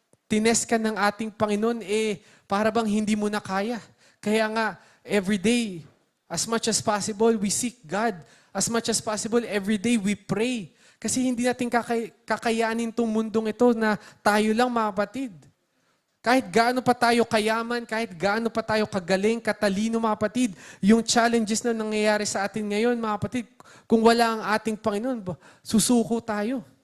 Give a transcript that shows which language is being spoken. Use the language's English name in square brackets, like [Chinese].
[Filipino] tinest ka ng ating Panginoon, para bang hindi mo na kaya. Kaya nga, [English] every day, as much as possible, we seek God. As much as possible, every day, we pray. [Filipino] Kasi hindi natin kakayanin itong mundong ito na tayo lang, mga kapatid. Kahit gaano pa tayo kayaman, kahit gaano pa tayo kagaling, katalino, mga kapatid, yung challenges na nangyayari sa atin ngayon, mga kapatid, kung wala ang ating Panginoon, susuko tayo.